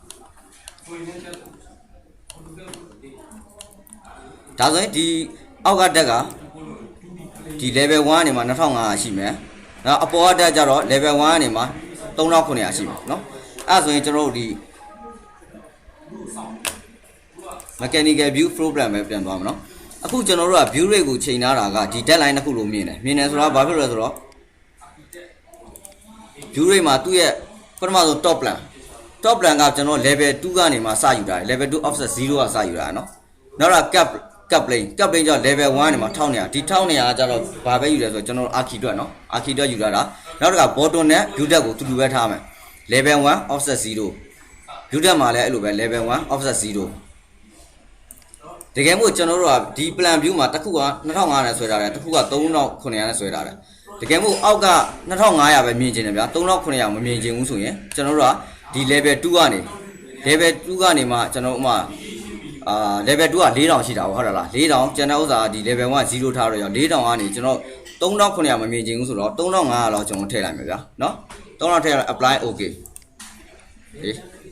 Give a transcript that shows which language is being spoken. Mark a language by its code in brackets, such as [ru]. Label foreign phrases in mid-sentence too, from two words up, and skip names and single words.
[my] ဒါဆိုရင်ဒီအောက်ကတက်ကဒီ level 1ကနေမှာ2500ရှိမယ်နောက်အပေါ်ကတက်ကြတော့ level 1ကနေမှာ3900ရှိမယ်เนาะအဲ့ဆိုရင်ကျွန်တော်တို့ဒီ [en] mechanical view flow plan [my] ပဲပြန်သွားမှာเนาะအခုကျွန်တော်တို့က [en] view rate [my] ကိုချိန်ထားတာကဒီ deadline တစ်ခုလို့မြင်တယ်ဆိုတာဘာဖြစ်လဲဆိုတော့ [en] view rate [my] မှာသူ့ရဲ့ပထမဆုံး [en] top plan [my] ကကျွန်တော် level 2ကနေမှစယူတာ [en] level 2 offset 0 [my] ကစယူ တာနော်နောက်က [en] cap plane [my] ကြောင့် level 1နေမှာ1200ဒီ1200ကကြတော့ဘာပဲယူလဲဆိုတော့ကျွန်တော် archi အတွက်နော် archi အတွက်ယူလာတာနောက်တစ်ခါ bottom နဲ့ view depth ကိုတူတူပဲထားမယ် [en] level 1 offset 0 view depth [my] မှာလည်းအဲ့လိုပဲ [en] level 1 offset 0 [my] တကယ်မို့ကျွန်တော်တို့ကဒီ [en] plan view [my] မှာတစ်ခုက2500နဲ့ဆွဲထားတယ်တစ်ခုက3900နဲ့ဆွဲထားတယ်တကယ်မို့အောက်က2500ပဲမြင်ချင်တယ်ဗျာ3900မမြင်ချင်ဘူးဆိုရင်ကျွန်တော်တို့ကဒီ level 2ကနေ level 2ကနေမှကျွန်တော်ဥမာ level 2က4000ရှိတာဟုတ်လား4000ကျန်တဲ့ဥစ္စာဒီ level 1 0ထားတော့ရော4000ကနေကျွန်တော်3900မမြင်ချင်ဘူးဆိုတော့3500လောက်ကျွန်တော်ထည့်လိုက်မယ်ဗျာနော်3000ထည့်လိုက် [en] apply okay [my] ဟေး